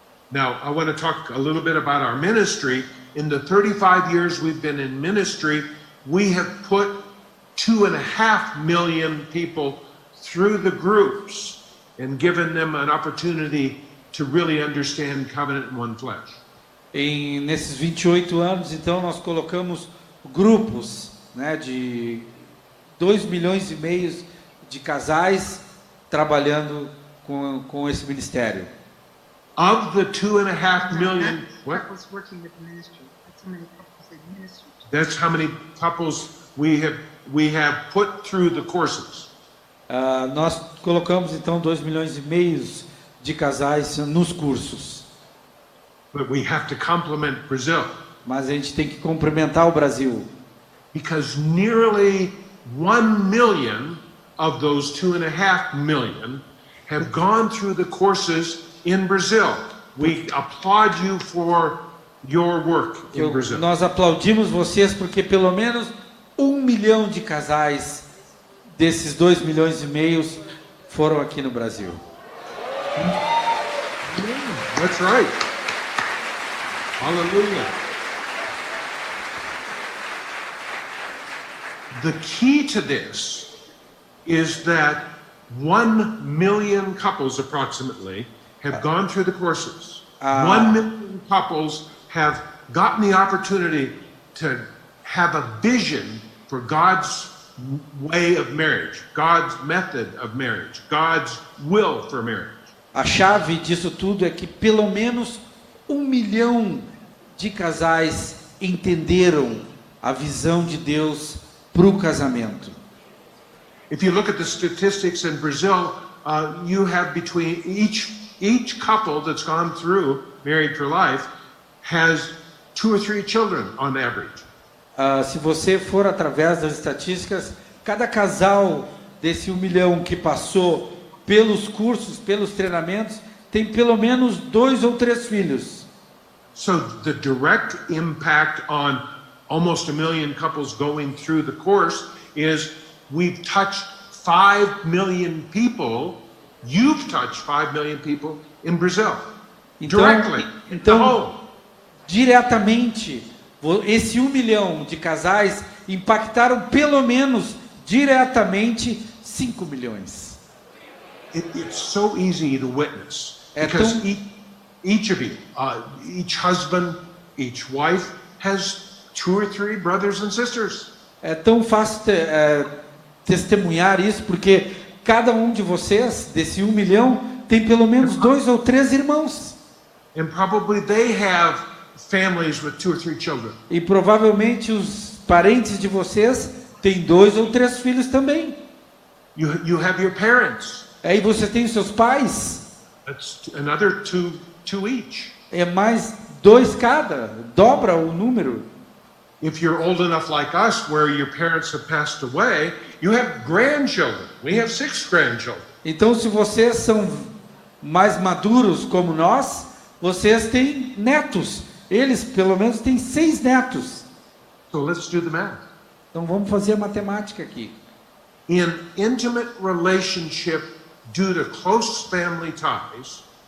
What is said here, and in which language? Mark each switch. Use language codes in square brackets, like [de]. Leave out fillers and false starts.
[en] Now, I want to talk a little bit about our ministry. In the 35 years we've been in ministry, we have put 2.5 million people through the groups and given them an opportunity to really understand covenant in one flesh. [pt] Nesses 28 anos, então, nós colocamos grupos, né, de 2 milhões e meio de casais trabalhando com esse ministério. [en] Of the 2.5 million, what? Couples working with ministry. That's how many couples in ministry. That's how many couples we have put through the courses. [pt] Nós colocamos então 2 milhões e meio de casais nos cursos. [en] But we have to compliment Brazil. [pt] Mas a gente tem que cumprimentar o Brasil. [en] Because nearly 1 million of those 2.5 million have gone through the courses in Brazil. We applaud you for your work in Brazil. [pt] Nós aplaudimos vocês porque pelo menos 1 milhão de casais desses 2 milhões e meio foram aqui no Brasil. [en] That's right. Hallelujah. The key to this is that 1 million couples approximately have gone through the courses. 1 million couples have gotten the opportunity to have a vision for God's way of marriage, God's method of marriage, God's will for marriage. [pt] A chave disso tudo é que pelo menos 1 milhão de casais entenderam a visão de Deus para o casamento. [en] If you look at the statistics in Brazil, you have between each couple that's gone through Married for Life has 2 or 3 children on average. [pt] Se você for através das estatísticas, cada casal desse 1 milhão que passou pelos cursos, pelos treinamentos, tem pelo menos 2 ou 3 filhos. [en] So the direct impact on almost 1 million couples going through the course is we've touched 5 million people. You've touched 5 million people in Brazil. Directly. [pt] Então, diretamente, esse 1 milhão de casais impactaram pelo menos diretamente 5 milhões. [en] It's so easy to witness [pt] É [en] because [pt] tão- [en] each of you, each husband, each wife has 2 or 3 brothers and sisters. [pt] É tão fácil testemunhar isso, porque cada um de vocês, desse 1 milhão, tem pelo menos 2 ou 3 irmãos. [en] And probably they have families with 2 or 3 children. [pt] E provavelmente os parentes de vocês têm 2 ou 3 filhos também. [en] You have your parents. [pt] Aí você tem os seus pais, [en] That's another two each. [pt] é mais 2 cada, dobra o número. [en] If you're old enough like us, where your parents have passed away, you have grandchildren. We have 6 grandchildren. [pt] Então, se vocês são mais maduros como nós, vocês têm netos. Eles, pelo menos, têm 6 netos. [en] So let's do the math. [pt] Então, vamos fazer a matemática aqui. [en] In intimate relationship due to close family ties,